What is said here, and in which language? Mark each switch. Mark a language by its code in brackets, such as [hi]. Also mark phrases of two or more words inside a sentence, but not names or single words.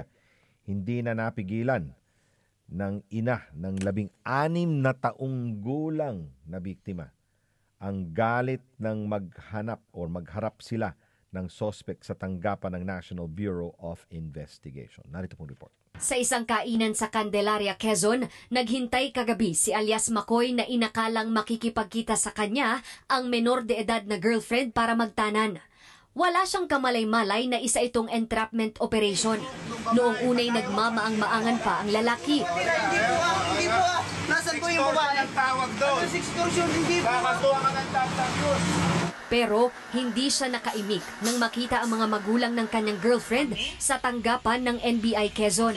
[tl] Hindi na napigilan ng ina ng 16 na taong gulang na biktima ang galit ng magharap sila ng suspect sa tanggapan ng National Bureau of Investigation. Narito pong report. Sa isang kainan sa Candelaria, Quezon, naghintay kagabi si alias Makoy na inakalang makikipagkita sa kanya ang menor de edad na girlfriend para magtanan. Wala siyang kamalay-malay na isa itong [en] entrapment operation. [tl] Noong unay nagmamaang-maangan pa ang lalaki. Hindi po ah. Nasaan po yung babae? Ang tawag doon. Sa extortion, hindi po. Kakatuwa ka ng tawag doon. Pero hindi siya nakaimik nang makita ang mga magulang ng kanyang girlfriend sa tanggapan ng NBI Quezon.